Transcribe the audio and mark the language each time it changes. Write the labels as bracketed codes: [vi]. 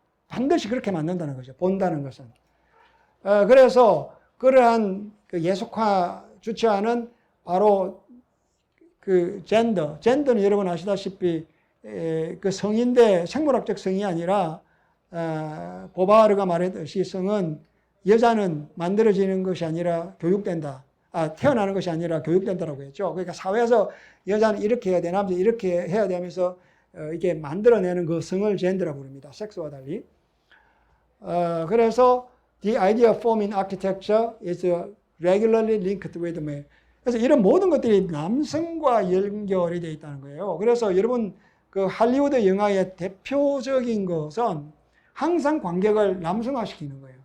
[ko] 반드시 그렇게 만든다는 거죠. 본다는 것은. 그래서 그러한 그 예속화, 주체화는 바로 그 젠더는 여러분 아시다시피 그 성인데 생물학적 성이 아니라 보바르가 말했듯이 성은 여자는 만들어지는 것이 아니라 교육된다. 태어나는 것이 아니라 교육된다라고 했죠. 그러니까 사회에서 여자는 이렇게 해야 돼, 남자는 이렇게 해야 되면서 이게 만들어내는 그 성을 젠더라고 부릅니다. 섹스와 달리. [en] 그래서 the idea of form in architecture is regularly linked with man. [ko] 그래서 이런 모든 것들이 남성과 연결이 되어 있다는 거예요. 그래서 여러분 그 할리우드 영화의 대표적인 것은 항상 관객을 남성화시키는 거예요.